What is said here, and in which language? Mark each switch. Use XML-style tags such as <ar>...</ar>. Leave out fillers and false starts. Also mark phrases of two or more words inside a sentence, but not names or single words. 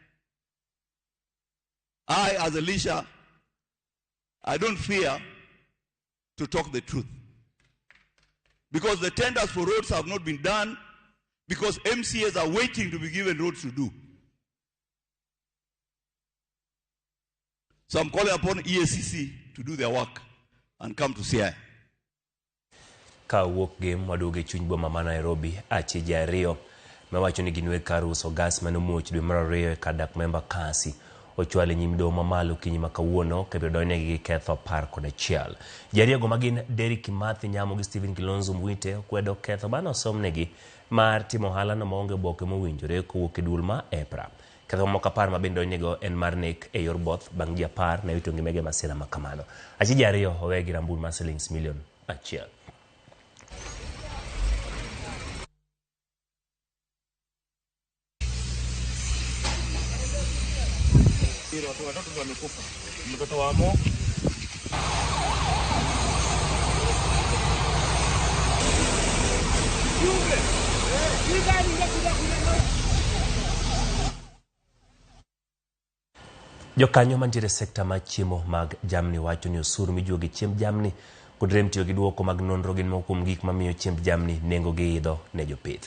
<en>I, as Elisha, I don't fear to talk the truth. Because the tenders for roads have not been done, because MCAs are waiting to be given roads to do. So I'm calling upon EACC to do their work and come to Siaya.</en> <luo>Ka wuok game waduoge chuny boma ma Nairobi achije ariyo mewacho ni ginwe kar uso gas manomuoch dwe mar ariyo kadak member kasi ochwale nyim doho mamalo kinyi ma kawuono kabiro donegi gi ketho 11. Jariego magin Derek Kimathi Nyamo gi Stephen Kilonzo Mwite kwedo ketho bana osomnegi mar timo ohala no maonge oboke mowinjore kowuok e duol ma EPRA. Ketho moko 10 ma bende donjego en mar nek e yor both bang' ji 10 na wito ngimege masira ma kamano. Achije ariyo owe gi rambun mar</luo> <en>shillings million</en> <luo>1.</luo> <sw>Watoto wamekufa. Mtoto wa Mo</sw> <luo>Jokanyo mantiere sekta ma chiemo mag jamni wacho ni osuru mijuogi chiemb jamni kod rem tiyo gi duoko mag nonro gin moko kuom gik mamiyo chiemb jamni nengo gi idho ne jopith.</luo>